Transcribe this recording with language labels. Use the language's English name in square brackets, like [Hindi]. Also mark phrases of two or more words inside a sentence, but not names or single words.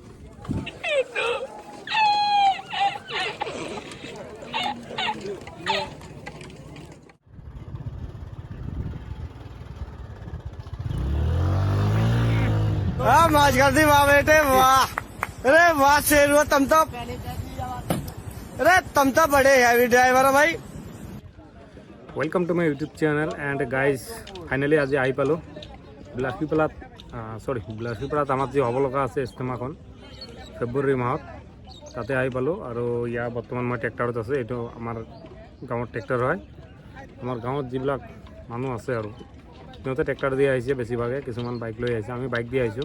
[Hindi] मौज कर दी वाह बेटे वाह। अरे वाह शेर हुआ तुम तो। अरे तुम तो बड़े हैवी ड्राइवर है भाई। [English] welcome to my YouTube channel and guys finally [Assamese] আজি আহি পালোঁ বিলাসীপাৰাত বিলাসীপাৰাত আমাৰ যি হ'ব লগা আছে ইজতেমাখন ফেব্ৰুৱাৰী মাহত তাতে আহি পালোঁ আৰু ইয়াৰ বৰ্তমান মই ট্ৰেক্টৰত আছে। এইটো আমাৰ গাঁৱৰ ট্ৰেক্টৰ হয়। আমাৰ গাঁৱত যিবিলাক মানুহ আছে আৰু সিহঁতে ট্ৰেক্টৰ দি আহিছে বেছিভাগে, কিছুমান বাইক লৈ আহিছে, আমি বাইক দি আহিছোঁ।